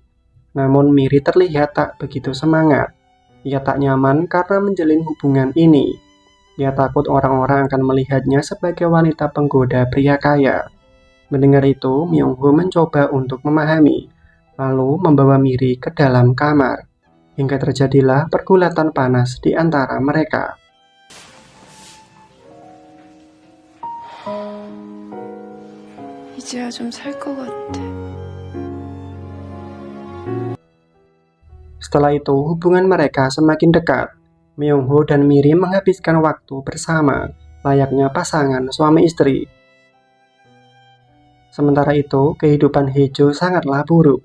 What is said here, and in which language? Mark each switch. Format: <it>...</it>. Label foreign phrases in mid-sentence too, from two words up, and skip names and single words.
<id>Namun Miri terlihat tak begitu semangat. Ia tak nyaman karena menjalin hubungan ini. Ia takut orang-orang akan melihatnya sebagai wanita penggoda pria kaya. Mendengar itu, Myung-Woo mencoba untuk memahami, lalu membawa Miri ke dalam kamar. Hingga terjadilah pergulatan panas di antara mereka.</id> <ko>이제야 좀 살 것 같아.</ko> <id>Setelah itu, hubungan mereka semakin dekat. Myung-Woo dan Miri menghabiskan waktu bersama, layaknya pasangan suami istri. Sementara itu, kehidupan Hae-jo sangatlah buruk.</id>